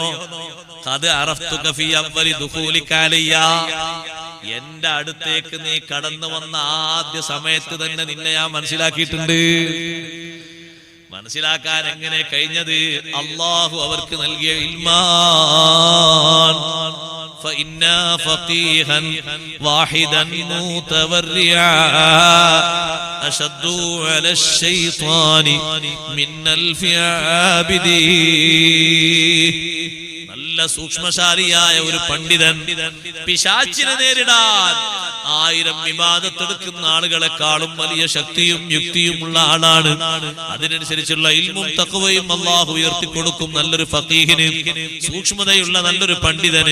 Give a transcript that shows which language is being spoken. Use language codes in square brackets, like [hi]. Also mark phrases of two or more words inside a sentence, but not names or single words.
[ar] قد عرفتك في أول دخولك علي, [ml] എന്റെ അടുത്തേക്ക് നീ കടന്നു വന്ന ആദ്യ സമയത്ത് തന്നെ നിന്നെ ഞാൻ മനസ്സിലാക്കിയിട്ടുണ്ട്. മനസ്സിലാക്കാൻ എങ്ങനെ കഴിഞ്ഞത്? അല്ലാഹു അവർക്ക് നൽകിയ ഇൽമാൻ. [ar] فإنا فقيها واحدا متورعا أشد على الشيطان من ألف عابد. [ml] നല്ല സൂക്ഷ്മശാലിയായ ഒരു പണ്ഡിതൻ പിശാചിനെ നേരിടാൻ 1000 ഇബാദത്തെടുക്കുന്ന ആളുകളെക്കാളും വലിയ ശക്തിയും യുക്തിയുമുള്ള ആളാണ്. അതിനനുസരിച്ചുള്ള ഇൽമും തഖ്വയും അല്ലാഹു ഉയർത്തിക്കൊടുക്കും നല്ലൊരു ഫഖീഹിന്, സൂക്ഷ്മതയുള്ള നല്ലൊരു പണ്ഡിതന്.